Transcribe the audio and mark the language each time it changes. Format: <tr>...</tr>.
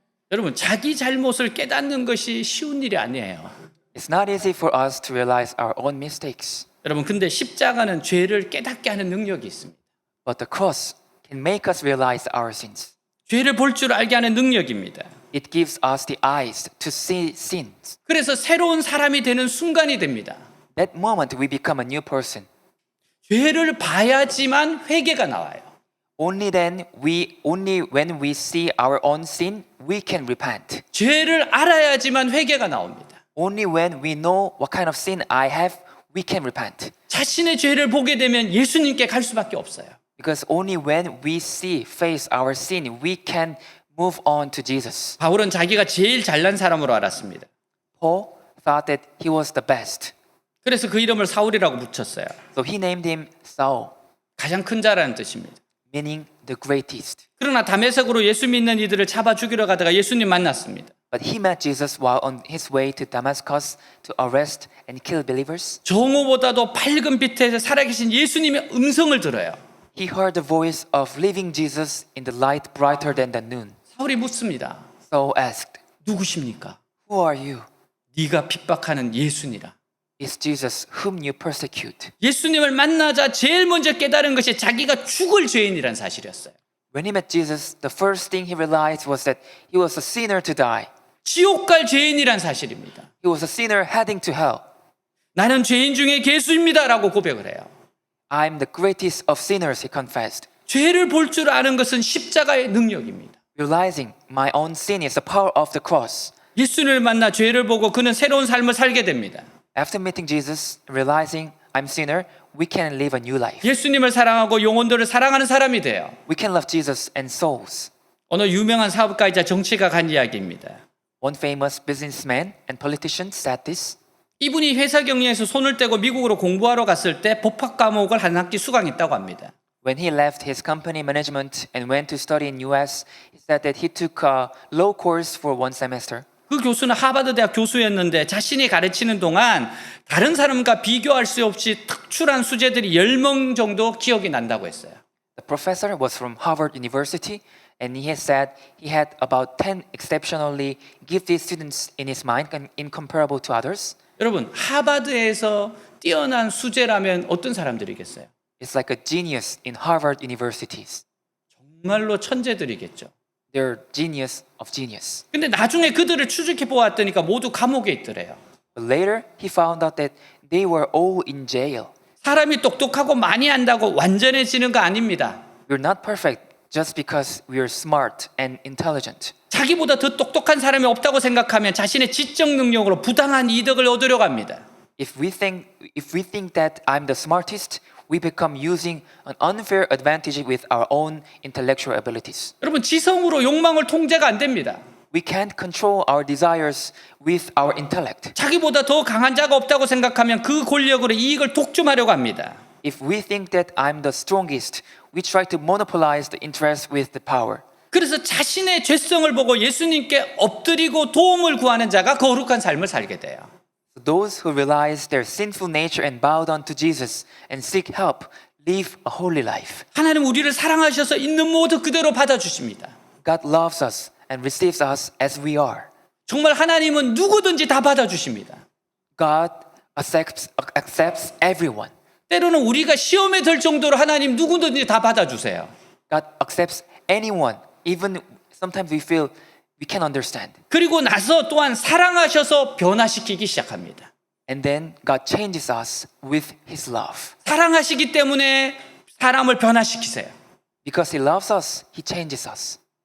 <ko>여러분, 자기 잘못을 깨닫는 것이 쉬운 일이 아니에요.</ko> <en>It's not easy for us to realize our own mistakes.</en> <ko>여러분, 근데 십자가는 죄를 깨닫게 하는 능력이 있습니다.</ko> <en>But the cross can make us realize our sins.</en> <ko>죄를 볼 줄 알게 하는 능력입니다.</ko> <en>It gives us the eyes to see sins.</en> <ko>그래서 새로운 사람이 되는 순간이 됩니다.</ko> <en>That moment we become a new person.</en> <ko>죄를 봐야지만 회개가 나와요.</ko> <en>Only when we see our own sin, we can repent.</en> <ko>죄를 알아야지만 회개가 나옵니다.</ko> <en>Only when we know what kind of sin I have, we can repent.</en> <ko>자신의 죄를 보게 되면 예수님께 갈 수밖에 없어요.</ko> <en>Because only when we face our sin, we can move on to Jesus.</en> <ko>바울은 자기가 제일 잘난 사람으로 알았습니다.</ko> <en>Paul thought that he was the best.</en> <ko>그래서 그 이름을 사울이라고 붙였어요.</ko> <en>So he named him Saul,</en> <ko>가장 큰 자라는 뜻입니다.</ko> <en>meaning the greatest.</en> <ko>그러나 다메섹으로 예수 믿는 이들을 잡아 죽이러 가다가 예수님 만났습니다.</ko> <en>But he met Jesus while on his way to Damascus to arrest and kill believers.</en> <ko>정오보다도 밝은 빛에 살아계신 예수님의 음성을 들어요.</ko> <en>He heard the voice of living Jesus in the light brighter than the noon.</en> <ko>사울이 묻습니다.</ko> <en>Saul asked,</en> <ko>누구십니까?</ko> <en>"Who are you?"</en> <ko>네가 핍박하는 예수니라.</ko> <en>It's Jesus whom you persecute.</en> <ko>예수님을 만나자 제일 먼저 깨달은 것이 자기가 죽을 죄인이란 사실이었어요.</ko> <en>When he met Jesus, the first thing he realized was that he was a sinner to die.</en> <ko>지옥 갈 죄인이란 사실입니다.</ko> <en>He was a sinner heading to hell.</en> <ko>나는 죄인 중에 괴수입니다라고 고백을 해요.</ko> <en>I'm the greatest of sinners, he confessed.</en> <ko>죄를 볼 줄 아는 것은 십자가의 능력입니다.</ko> <en>Realizing my own sin is the power of the cross.</en> <ko>예수님을 만나 죄를 보고 그는 새로운 삶을 살게 됩니다.</ko> <en>After meeting Jesus, realizing I'm sinner, we can live a new life.</en> <ko>예수님을 사랑하고 영혼들을 사랑하는 사람이 돼요.</ko> <en>We can love Jesus and souls.</en> <ko>어느 유명한 사업가이자 정치가가 한 이야기입니다.</ko> <en>One famous businessman and politician said this.</en> <ko>이분이 회사 경영에서 손을 떼고 미국으로 공부하러 갔을 때 법학 과목을 한 학기 수강했다고 합니다.</ko> <en>When he left his company management and went to study in US, he said that he took a law course for one semester.</en> <ko>그 교수는 하버드 대학 교수였는데 자신이 가르치는 동안 다른 사람과 비교할 수 없이 특출한 수재들이 10명 정도 기억이 난다고 했어요.</ko> <en>The professor was from Harvard University, and he has said he had about 10 exceptionally gifted students in his mind, incomparable to others.</en> <ko>여러분, 하버드에서 뛰어난 수재라면 어떤 사람들이겠어요?</ko> <en>It's like a genius in Harvard universities.</en> <ko>정말로 천재들이겠죠.</ko> <en>They're genius of genius.</en> <ko>근데 나중에 그들을 추적해 보았더니까 모두 감옥에 있더래요.</ko> <en>But later, he found out that they were all in jail.</en> <ko>사람이 똑똑하고 많이 안다고 완전해지는 거 아닙니다.</ko> <en>We're not perfect just because we are smart and intelligent.</en> <ko>자기보다 더 똑똑한 사람이 없다고 생각하면 자신의 지적 능력으로 부당한 이득을 얻으려고 합니다.</ko> <en>If we think that I'm the smartest, we become using an unfair advantage with our own intellectual abilities.</en> <ko>여러분, 지성으로 욕망을 통제가 안 됩니다.</ko> <en>We can't control our desires with our intellect.</en> <ko>자기보다 더 강한 자가 없다고 생각하면 그 권력으로 이익을 독점하려고 합니다.</ko> <en>If we think that I'm the strongest, we try to monopolize the interest with the power.</en> <ko>그래서 자신의 죄성을 보고 예수님께 엎드리고 도움을 구하는 자가 거룩한 삶을 살게 돼요.</ko> <en>So those who realize their sinful nature and bow down to Jesus and seek help live a holy life.</en> <ko>하나님 우리를 사랑하셔서 있는 모두 그대로 받아주십니다.</ko> <en>God loves us and receives us as we are.</en> <ko>정말 하나님은 누구든지 다 받아주십니다.</ko> <en>God accepts everyone.</en> <ko>때로는 우리가 시험에 들 정도로 하나님 누구든지 다 받아주세요.</ko> <en>God accepts anyone, even sometimes we feel we can't understand.</en> <ko>그리고 나서 또한 사랑하셔서 변화시키기 시작합니다.</ko> <en>And then God changes us with His love.</en> <ko>사랑하시기 때문에 사람을 변화시키세요.</ko> <en>Because He loves us, He changes us.</en>